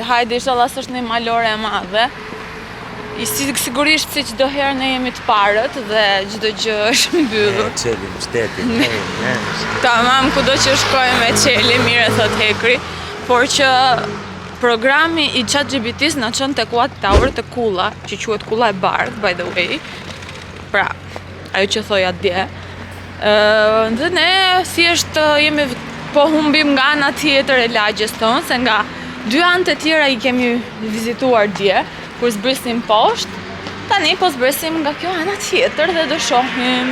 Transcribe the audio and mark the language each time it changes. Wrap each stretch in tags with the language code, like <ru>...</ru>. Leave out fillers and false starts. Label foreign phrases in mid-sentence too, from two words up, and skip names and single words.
<sq>Hajde, inshallah s'është një malore e madhe. Sigurisht si çdo herë ne jemi të parët dhe çdo gjë është mbyllur. Qelim, shtetin, Tamam, kudo që shkojmë e qeli, mire thot Hekri, por që programi i ChatGPT-s na çon tek White Tower të kulla, që quhet kulla e bardhë,</sq> <en>by the way.</en> <sq>Pra, ajo që thoja dje. Dhe ne thjesht jemi po humbim nga ana tjetër e lagjes tonë, se nga dy anët e tjera i kemi vizituar dje, kur zbrisim poshtë, tani po zbrisim nga kjo ana tjetër dhe do shohim.</sq>